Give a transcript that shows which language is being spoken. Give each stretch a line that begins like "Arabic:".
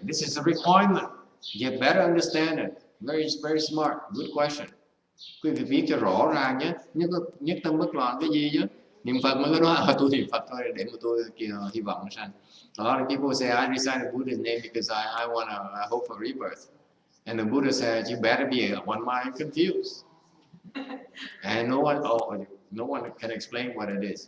English: This is a requirement. You better understand it. Very smart. Good question.
Vietnamese: Quý vị viết cho rõ ràng nhé. Nhất tâm bất loạn cái gì chứ? Niệm Phật mới có nói tôi niệm Phật thôi để mà tôi hy vọng sanh.
English: A lot of people say I recite the Buddha's name because I hope for rebirth. And the Buddha says you better be one mind confused. And no one can explain what it is.